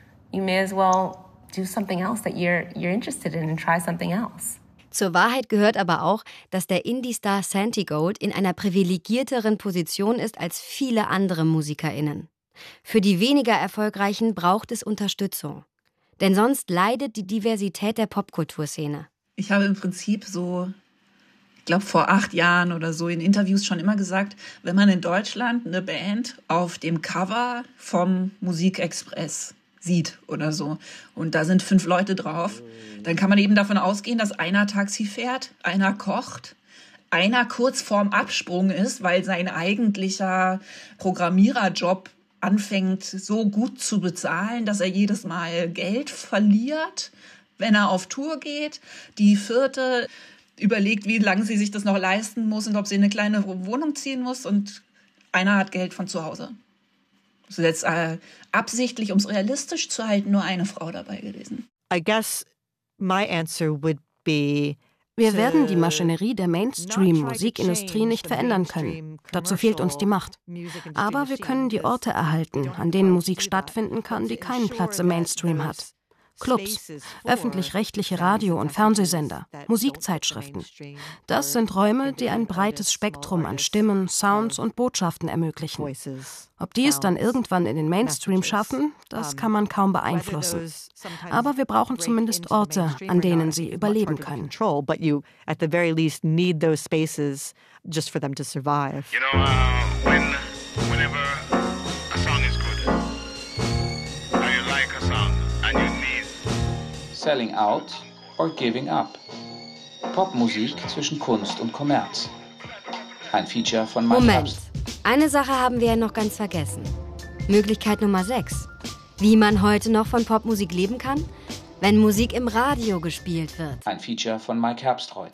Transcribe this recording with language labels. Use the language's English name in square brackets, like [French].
[English] Do something else that you're interested in and try something else. [German] Zur Wahrheit gehört aber auch, dass der Indie-Star Santigold in einer privilegierteren Position ist als viele andere MusikerInnen. Für die weniger Erfolgreichen braucht es Unterstützung. Denn sonst leidet die Diversität der Popkulturszene. Ich habe im Prinzip so, ich glaube vor 8 Jahren oder so in Interviews schon immer gesagt, wenn man in Deutschland eine Band auf dem Cover vom Musikexpress sieht oder so und da sind 5 Leute drauf, dann kann man eben davon ausgehen, dass einer Taxi fährt, einer kocht, einer kurz vorm Absprung ist, weil sein eigentlicher Programmiererjob anfängt so gut zu bezahlen, dass er jedes Mal Geld verliert, wenn er auf Tour geht. Die vierte überlegt, wie lange sie sich das noch leisten muss und ob sie eine kleine Wohnung ziehen muss und einer hat Geld von zu Hause. So jetzt absichtlich, um es realistisch zu halten, nur eine Frau dabei gewesen. [English] I guess my answer would be, [German] wir werden die Maschinerie der Mainstream-Musikindustrie nicht verändern können. Dazu fehlt uns die Macht. Aber wir können die Orte erhalten, an denen Musik stattfinden kann, die keinen Platz im Mainstream hat. Clubs, öffentlich-rechtliche Radio- und Fernsehsender, Musikzeitschriften. Das sind Räume, die ein breites Spektrum an Stimmen, Sounds und Botschaften ermöglichen. Ob die es dann irgendwann in den Mainstream schaffen, das kann man kaum beeinflussen. Aber wir brauchen zumindest Orte, an denen sie überleben können. [English] But you at the very least need those spaces just for them to survive. You know, whenever a song is good, or you like a song and you need selling out or giving up. [German] Popmusik zwischen Kunst und Kommerz. Ein Feature von Mike. Moment. Eine Sache haben wir ja noch ganz vergessen. Möglichkeit Nummer 6. Wie man heute noch von Popmusik leben kann, wenn Musik im Radio gespielt wird. Ein Feature von Mike Herbstreuth.